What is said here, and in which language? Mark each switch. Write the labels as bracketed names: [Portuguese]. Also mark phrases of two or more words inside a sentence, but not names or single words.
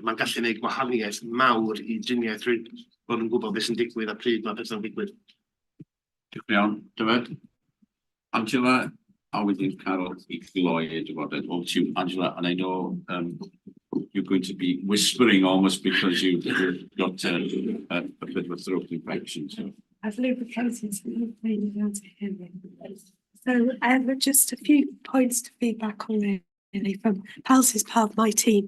[Welsh] Mae'n gallu gwneud gwahaniaeth mawr I driniaeth rhywun bod yn gwybod beth sy'n digwydd a pryd mae bethau'n digwydd. Diolch iawn, Dyfed. Angela, a wedyn Carol I gloi y drafodaeth. [English] Over to you, Angela, and I know you're going to be whispering almost because you've got a bit of a throat infection. So. I've lubricated, so you'll be able to hear me. So just a few points to feedback on really from Pals is part of my team.